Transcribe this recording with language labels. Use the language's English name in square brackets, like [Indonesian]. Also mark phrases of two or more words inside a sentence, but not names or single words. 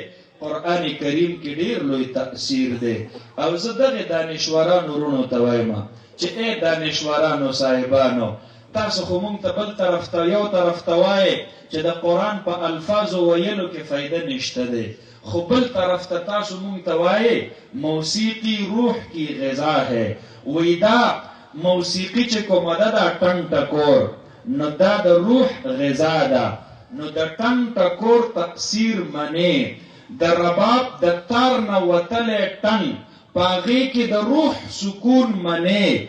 [Pashto] قرآن کریم کې ډیر لوی تأثیر دی. او زه دغه دانشورانو وروڼو ته وایم چې ای دانشورانو صاحبانو تاسو خو مونږ ته بل طرف ته یو طرف ته وایئ چې د قرآن په الفاظو ویلو کې فایده نشته دی، خو بل طرف ته تاسو مونږ ته وایئ [Urdu] موسیقی روح کی غذا ہے. [Pashto] وی دا موسیقی چې کومه ده دا ټنګ ټکور نو دا د روح غذا ده. نو د ټنګ ټکور تأثیر منی د رباب د تار نه وتلی ټنګ پاغې کې د روح سکون منی.